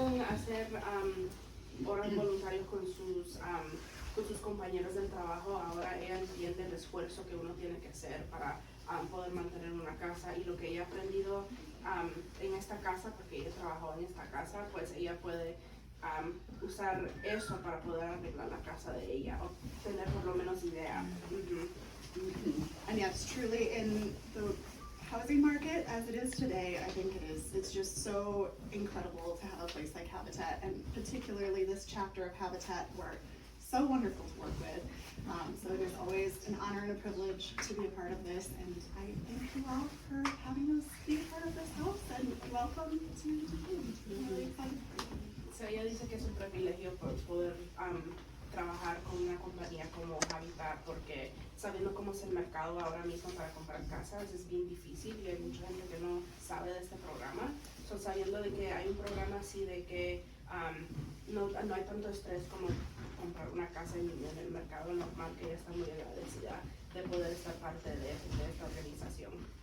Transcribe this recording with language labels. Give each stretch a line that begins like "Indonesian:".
Spanish: hacer horas voluntarias con sus compañeros del trabajo, ahora ella entiende el esfuerzo que uno tiene que hacer para poder mantener una casa, y lo que ella ha aprendido en esta casa, porque ella trabajó en esta casa, pues ella puede usar eso para poder arreglar la casa de ella o tener por lo menos idea.
English: And yes, truly in the housing market as it is today, I think it's just so incredible to have a place like Habitat, and particularly this chapter of Habitat we're so wonderful to work with. So it is always an honor and a privilege to be a part of this, and I thank you all for having us be a part of this house, and welcome to Adient. We're really excited for you.
Spanish: So ella dice que es un privilegio poder trabajar con una compañía como Habitat, porque sabiendo cómo es el mercado ahora mismo para comprar casas es bien difícil y hay mucha gente que no sabe de este programa. So, sabiendo de que hay un programa así de que no hay tanto estrés como comprar una casa en el mercado normal, que ella está muy agradecida de poder estar parte de esta organización.